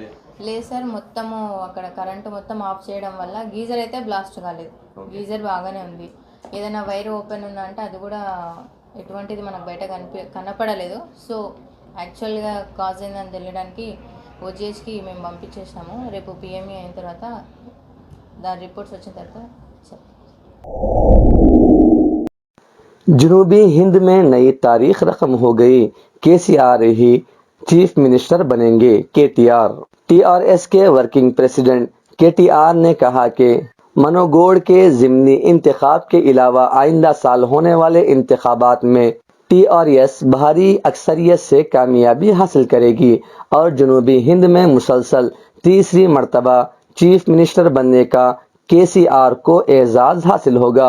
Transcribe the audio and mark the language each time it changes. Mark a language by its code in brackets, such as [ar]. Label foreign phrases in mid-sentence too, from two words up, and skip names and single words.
[te] లేదు సార్, మొత్తము అక్కడ కరెంటు మొత్తం ఆఫ్ చేయడం వల్ల గీజర్ అయితే బ్లాస్ట్ కాలేదు. గీజర్ బాగానే ఉంది. ఏదైనా వైర్ ఓపెన్ ఉందంటే అది కూడా ఎటువంటిది మనకు బయట కనపడలేదు. [en] so actually [te] కాజ్ అయిందని తెలియడానికి ఓజీహెచ్కి మేము పంపించేసాము. రేపు పిఎంఈ అయిన తర్వాత దాని రిపోర్ట్స్ వచ్చిన తర్వాత [ur] جنوبی ہند میں نئی تاریخ رقم ہو گئی، KCR ہی [en] chief minister [ur] بنیں گے۔ KTR TRS کے [en] working president [ur] KTR نے کہا کہ منوگوڑ کے ضمنی انتخاب کے علاوہ آئندہ سال ہونے والے انتخابات میں TRS بھاری اکثریت سے کامیابی حاصل کرے گی اور جنوبی ہند میں مسلسل تیسری مرتبہ [en] chief minister [ur] بننے کا KCR کو اعزاز حاصل ہوگا۔